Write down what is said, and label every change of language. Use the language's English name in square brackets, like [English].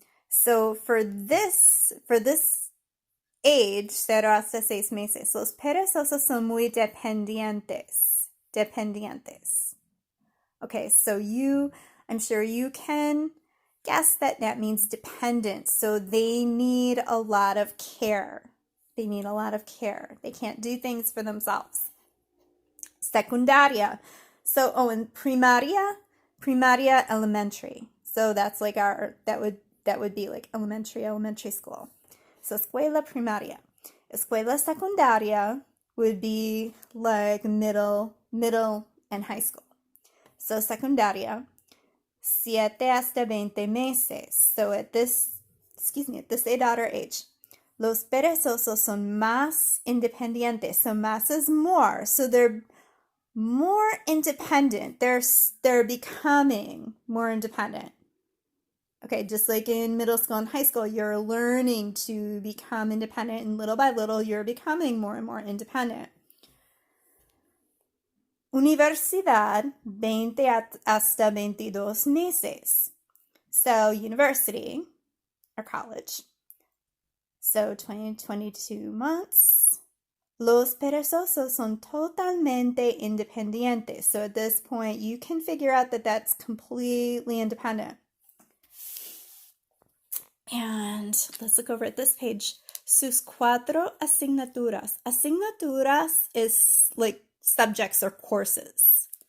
[English] So for this age, [Spanish] 0 hasta 6 meses, los perezosos son muy dependientes. dependientes. [English] Okay, so I'm sure you can guess that that means dependent. So they need a lot of care. They need a lot of care. They can't do things for themselves. Secundaria. So, and primaria, elementary. So that's like that would be like elementary school. So escuela primaria. Escuela secundaria would be like middle and high school. [Spanish] So secundaria, 7 hasta 20 meses. [English] So at this [Spanish] edad or age, los perezosos son más independientes. [English] So más is more. So they're more independent. They're becoming more independent. Okay, just like in middle school and high school, you're learning to become independent, and little by little, you're becoming more and more independent. [Spanish] Universidad, 20 hasta 22 meses. [English] So university, or college. So 22 months. [Spanish] Los perezosos son totalmente independientes. [English] So at this point, you can figure out that that's completely independent. And let's look over at this page. [Spanish] Sus 4 asignaturas. [English] Asignaturas is like subjects or courses.